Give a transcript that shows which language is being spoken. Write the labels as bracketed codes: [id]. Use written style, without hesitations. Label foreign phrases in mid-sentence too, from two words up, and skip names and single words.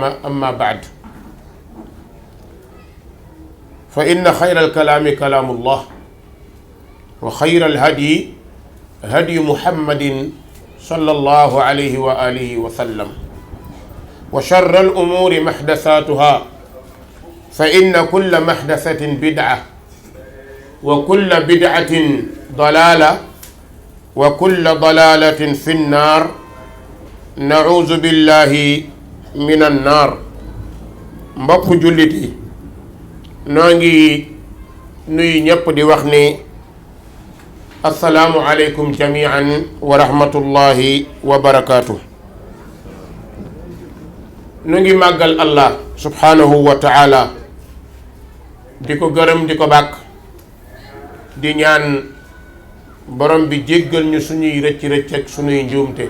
[ar] أما بعد، فإن خير الكلام كلام الله، وخير الهدي هدي محمد صلى الله عليه وآله وسلم، وشر الأمور محدثاتها، فإن كل محدثة بدعة، وكل بدعة ضلالة، وكل ضلالة في النار. نعوذ بالله من النار. [wo] mbokk jullit yi, noo ngi nuyu ñépp di wax ni [ar] السلام عليكم جميعا ورحمة الله وبركاته. [wo] nu ngi màggal Allah [ar] سبحانه وتعالى, [wo] di ko gërëm di ko bàkk, di ñaan borom bi jéggal ñu suñuy rëcc-rëcc ak suñuy njuumte.